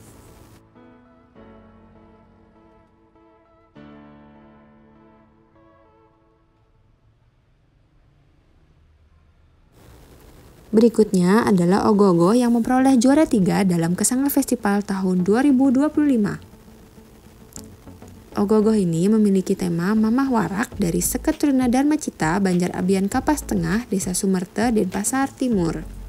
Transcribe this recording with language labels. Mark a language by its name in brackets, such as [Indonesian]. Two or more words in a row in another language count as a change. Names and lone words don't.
[Indonesian] Berikutnya adalah ogoh-ogoh yang memperoleh juara 3 dalam Kesanga Festival tahun 2025. Ogoh-ogoh ini memiliki tema Mamah Warak dari seketuruna Dharmacita, Banjar Abian Kapas Tengah, Desa Sumerte, Denpasar Timur.